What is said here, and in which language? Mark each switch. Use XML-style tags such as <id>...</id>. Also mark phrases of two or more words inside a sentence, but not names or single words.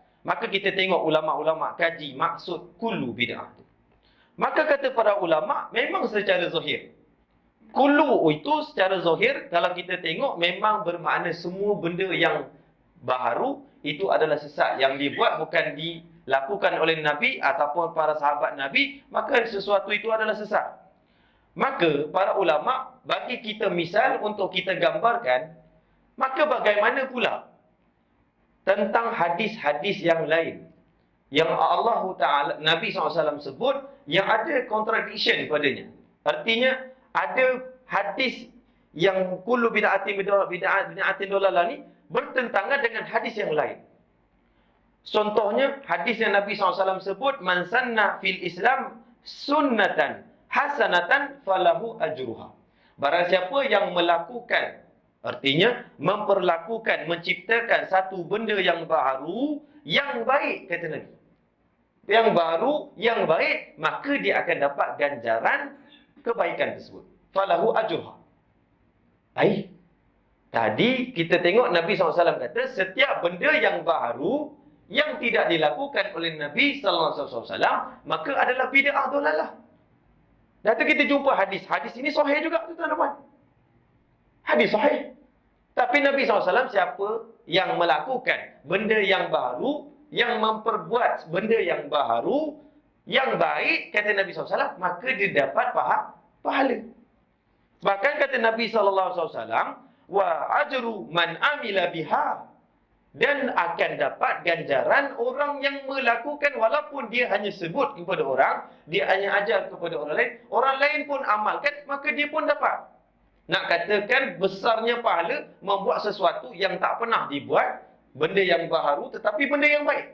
<ms>Maka kita tengok ulama-ulama kaji maksud</ms> <ar>كل بدعة</ar> <ms>tu. Maka kata para ulama, memang secara zahir. Kullu itu secara zahir, kalau kita tengok, memang bermakna semua benda yang baharu, itu adalah sesat. Yang dibuat bukan dilakukan oleh Nabi ataupun para sahabat Nabi, maka sesuatu itu adalah sesat. Maka para ulama bagi kita misal untuk kita gambarkan, maka bagaimana pula tentang hadis-hadis yang lain yang Allah Ta'ala, Nabi SAW sebut, yang ada contradiction padanya. Artinya, ada hadis yang</ms> <ar>كل بدعة ضلالة</ar> <ms>ni bertentangan dengan hadis yang lain. Contohnya, hadis yang Nabi SAW sebut,</ms> <ar>من سن في الإسلام سنة حسنة فله أجرها.</ar> <ms>Barang siapa yang melakukan, artinya memperlakukan, menciptakan satu benda yang baru, yang baik, kata Nabi. Yang baru, yang baik, maka dia akan dapat ganjaran kebaikan tersebut.</ms> <ar>فله أجرها.</ar> <ms>Tadi kita tengok Nabi SAW kata, setiap benda yang baru, yang tidak dilakukan oleh Nabi SAW, maka adalah</ms> <ar>بدعة ضلالة.</ar> <ms>Dan tu kita jumpa hadis. Hadis ini sahih juga, tuan-tuan. Hadis sahih. Tapi Nabi SAW, siapa yang melakukan benda yang baru, yang memperbuat benda yang baru, yang baik, kata Nabi SAW, maka dia dapat pahala. Bahkan kata Nabi SAW,</ms> <ar>وأجر من عمل بها,</ar> <ms>dan akan dapat ganjaran orang yang melakukan, walaupun dia hanya sebut kepada orang, dia hanya ajar kepada orang lain pun amalkan, maka dia pun dapat. Nak katakan besarnya pahala membuat sesuatu yang tak pernah dibuat, benda yang baharu tetapi benda yang baik.</ms>